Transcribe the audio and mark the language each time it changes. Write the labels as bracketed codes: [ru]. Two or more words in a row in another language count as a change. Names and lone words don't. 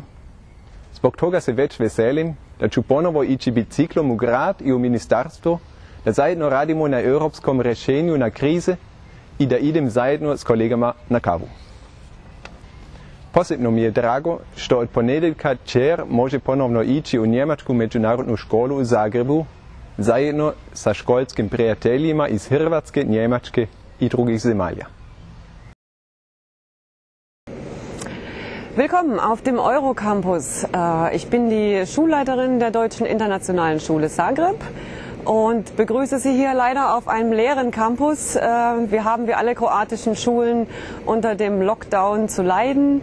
[hr] Zbog toga se već veselim da ću ponovo ići biciklom u grad i u ministarstvo, da zajedno radimo na europskom rješenju na krize i da idem zajedno s kolegama na kavu. Posebno mi je drago što od ponedjeljka kćer može ponovno ići u Njemačku međunarodnu školu u Zagrebu zajedno sa školskim prijateljima iz Hrvatske, Njemačke i drugih zemalja. [de] Willkommen auf dem Eurocampus. Ich bin die Schulleiterin der Deutschen Internationalen Schule Zagreb und begrüße Sie hier leider auf einem leeren Campus. Wir haben wie alle kroatischen Schulen unter dem Lockdown zu leiden.